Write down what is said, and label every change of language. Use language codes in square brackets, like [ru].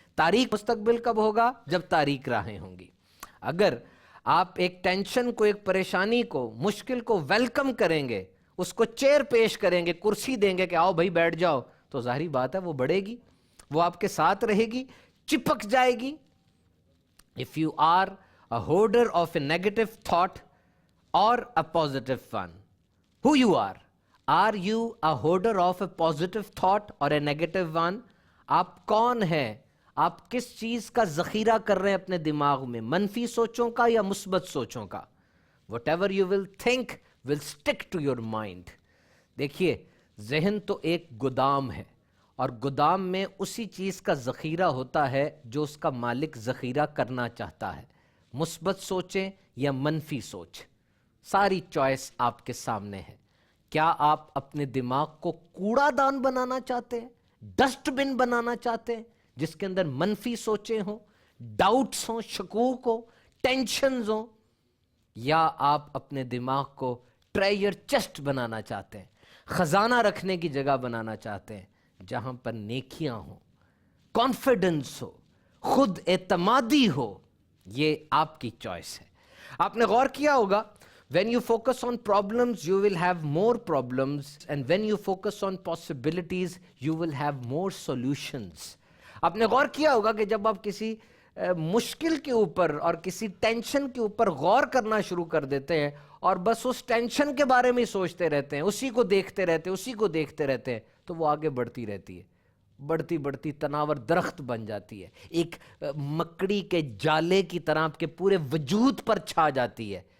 [ur] تاریک مستقبل کب ہوگا؟ جب تاریک راہیں ہوں گی. اگر آپ ایک ٹینشن کو, ایک پریشانی کو, مشکل کو ویلکم کریں گے, اس کو چیئر پیش کریں گے, کرسی دیں گے کہ آؤ بھائی بیٹھ جاؤ, تو ظاہری بات ہے وہ بڑھے گی, وہ آپ کے ساتھ رہے گی, چپک جائے گی. [en] If you are a holder of a negative thought or a positive one, who you are? Are you a holder of a positive thought or a negative one? [ur] آپ کون ہیں؟ آپ کس چیز کا ذخیرہ کر رہے ہیں اپنے دماغ میں, منفی سوچوں کا یا مثبت سوچوں کا؟ [en] Whatever you will think will stick to your mind. [ur] دیکھیے ذہن تو ایک گودام ہے, اور گودام میں اسی چیز کا ذخیرہ ہوتا ہے جو اس کا مالک ذخیرہ کرنا چاہتا ہے. مثبت سوچیں یا منفی سوچ, ساری چوائس آپ کے سامنے ہے. کیا آپ اپنے دماغ کو کوڑا دان بنانا چاہتے ہیں, ڈسٹ بن بنانا چاہتے ہیں جس کے اندر منفی سوچیں ہوں, ڈاؤٹس ہوں, شکوک ہوں, ٹینشنز ہوں, یا آپ اپنے دماغ کو ٹریجر چیسٹ بنانا چاہتے ہیں, خزانہ رکھنے کی جگہ بنانا چاہتے ہیں جہاں پر نیکیاں ہوں, کانفیڈنس ہو, خود اعتمادی ہو؟ یہ آپ کی چوائس ہے. آپ نے غور کیا ہوگا, [en] when you focus on problems you will have more problems, and when you focus on possibilities you will have more solutions. [ur] آپ نے غور کیا ہوگا کہ جب آپ کسی مشکل کے اوپر اور کسی ٹینشن کے اوپر غور کرنا شروع کر دیتے ہیں اور بس اس ٹینشن کے بارے میں سوچتے رہتے ہیں, اسی کو دیکھتے رہتے ہیں, اسی کو دیکھتے رہتے ہیں, تو وہ آگے بڑھتی رہتی ہے, بڑھتی بڑھتی تناور درخت بن جاتی ہے, ایک مکڑی کے جالے کی طرح آپ کے پورے وجود پر چھا جاتی ہے.